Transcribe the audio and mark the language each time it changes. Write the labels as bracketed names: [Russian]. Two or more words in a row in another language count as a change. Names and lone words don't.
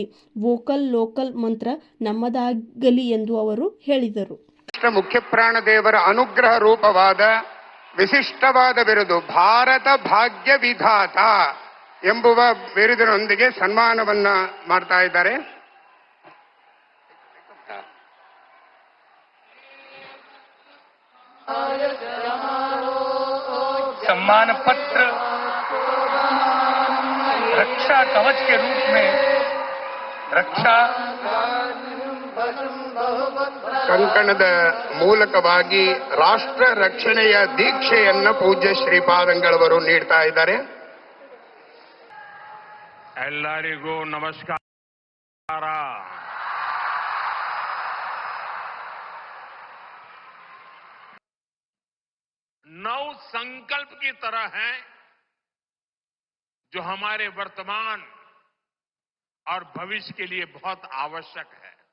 [English] vocal local [Kannada] ಮಂತ್ರ ನಮ್ಮದಾಗಲಿ ಎಂದು ಅವರು ಹೇಳಿದರು. ಮುಖ್ಯ ಪ್ರಾಣದೇವರ ಅನುಗ್ರಹ ರೂಪವಾದ ವಿಶಿಷ್ಟವಾದ ಬಿರುದು ಭಾರತ ಭಾಗ್ಯ ವಿಧಾತ ಎಂಬುವ ಬಿರುದಿನೊಂದಿಗೆ ಸನ್ಮಾನವನ್ನ ಮಾಡ್ತಾ ಇದ್ದಾರೆ. [Hindi] सम्मान पत्र रक्षा कवच के रूप में रक्षा [Kannada] ಕಂಕಣದ ಮೂಲಕವಾಗಿ ರಾಷ್ಟ್ರ ರಕ್ಷಣೆಯ ದೀಕ್ಷೆಯನ್ನ ಪೂಜ್ಯ ಶ್ರೀಪಾದಂಗಳವರು ನೀಡ್ತಾ ಇದ್ದಾರೆ. ಎಲ್ಲರಿಗೂ ನಮಸ್ಕಾರ. [Hindi] नौ संकल्प की तरह है जो हमारे वर्तमान और भविष्य के लिए बहुत आवश्यक है.